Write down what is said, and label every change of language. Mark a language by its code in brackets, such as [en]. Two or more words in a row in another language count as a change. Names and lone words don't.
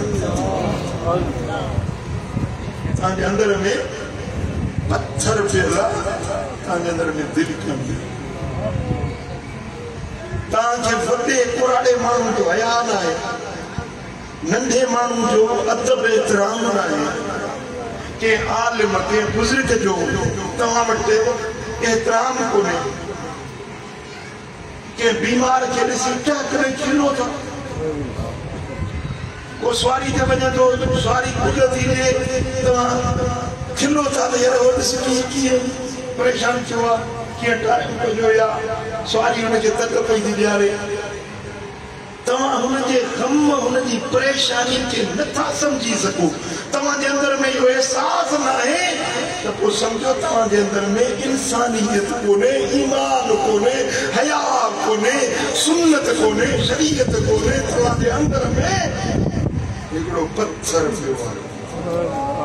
[sd] तव्हांजे अंदर में पत्थर पियल आहे तव्हांजे अंदर में दिलि कोन्हे तव्हांखे वॾे कुराड़े माण्हू जो हया न आहे नंढे माण्हू जो अदब एतिराम न आहे के आलिम के बुजुर्ग जो तव्हां वटि एहतराम को ने के बीमार के ॾिसी क्या करे खिलो था को सवारी ते वञे तो सवारी खुद थी ने तव्हां खिलो था त यार वो ॾिसी कीअं परेशान थियो आहे कीअं टाइम कजो या सवारी हुनखे तक पई थी ॾियारे तव्हां हुनजे ग़म हुनजी परेशानी खे नथा सम्झी सघो तव्हांजे अंदर में इहो एहसास न आहे त पोइ सम्झो तव्हांजे अंदर में इंसानियत कोन्हे ईमान कोन्हे हया कोन्हे सुन्नत कोन्हे शरीयत कोन्हे तव्हांजे अंदर में हिकिड़ो पत्थर पियो आहे